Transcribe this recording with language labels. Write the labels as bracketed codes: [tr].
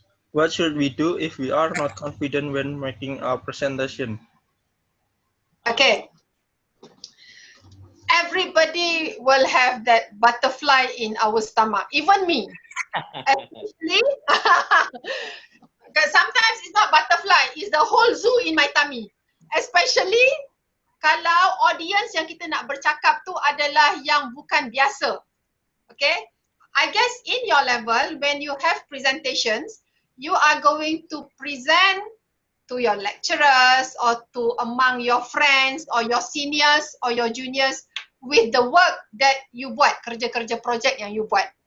[en] What should we do if we are not confident when making a presentation? Okay. Everybody will have that butterfly in our stomach, even me. Actually, sometimes it's not butterfly, it's the whole zoo in my tummy. Especially [ms] kalau audience yang kita nak bercakap tu adalah yang bukan biasa. [en] Okay? I guess in your level, when you have presentations, you are going to present to your lecturers or to among your friends or your seniors or your juniors with the work that you [ms] buat, kerja-kerja projek yang you buat.